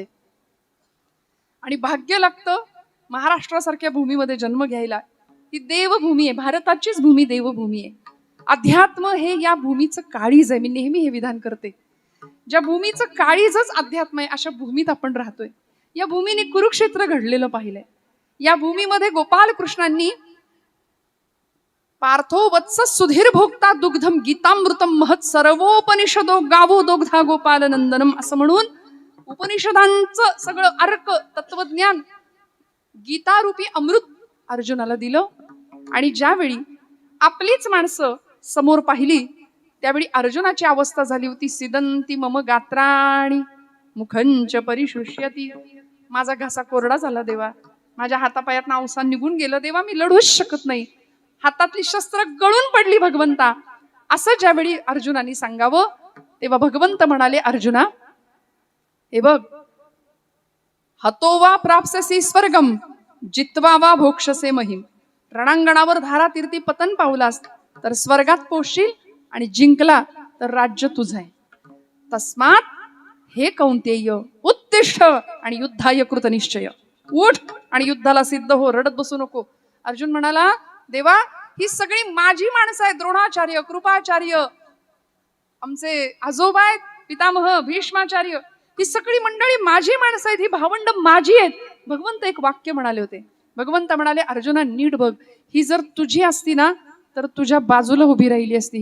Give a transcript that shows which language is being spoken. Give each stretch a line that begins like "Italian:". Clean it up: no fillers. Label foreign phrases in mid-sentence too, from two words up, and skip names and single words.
Marathi: आणि भाग्य लागतं महाराष्ट्रासारख्या भूमीमध्ये जन्म घ्यायला. ही देवभूमी आहे, भारताचीच भूमी देवभूमी आहे. अध्यात्म हे या भूमीचं काळीज आहे. मी नेहमी हे विधान करते, ज्या भूमीचं काळीजच अध्यात्म आहे अशा भूमीत आपण राहतोय. या भूमीने कुरुक्षेत्र घडलेलं पाहिलंय. या भूमीमध्ये गोपाल कृष्णांनी
Sanskrit: पार्थो वत्स सुधीर भोक्ता दुग्धम गीतामृतम महत् सर्वोपनिषदो गावो दोग्धा गोपाल नंदनम
Marathi: असं म्हणून उपनिषदांचं सगळं अर्क तत्वज्ञान गीतारूपी अमृत अर्जुनाला दिलं. आणि ज्यावेळी आपलीच माणसं समोर पाहिली त्यावेळी अर्जुनाची अवस्था झाली होती.
Sanskrit: सिदंती मम गात्राणी मुखंच परिशुष्यती.
Marathi: माझा घासा कोरडा झाला देवा, माझ्या हातापायात अवसान निघून गेलं देवा, मी लढूच शकत नाही, हातातली शस्त्र गळून पडली भगवंता. असं ज्यावेळी अर्जुनाने सांगावं तेव्हा भगवंत म्हणाले, अर्जुना हे बघ,
Sanskrit: हतो वा प्राप्स्यसि स्वर्गम जित्वा वा भोक्षसे महिम.
Marathi: रणांगणावर धारा तीर्थी पतन पावलास तर स्वर्गात पोचशील आणि जिंकला तर राज्य तुझं आहे.
Sanskrit: तस्मात हे कौंतेय उत्तिष्ठ आणि युद्धाय कृतनिश्चय.
Marathi: उठ आणि युद्धाला सिद्ध हो, रडत बसू नको. अर्जुन म्हणाला, देवा ही सगळी माझी माणसं आहेत. द्रोणाचार्य, कृपाचार्य, आमचे आजोबा आहेत, पितामह भीष्माचार्य, ही सगळी मंडळी माझी माणसं आहेत, ही भावंड माझी आहेत. भगवंत एक वाक्य म्हणाले होते. भगवंत म्हणाले, अर्जुना नीट बघ, ही जर तुझी असती ना तर तुझ्या बाजूला उभी राहिली असती.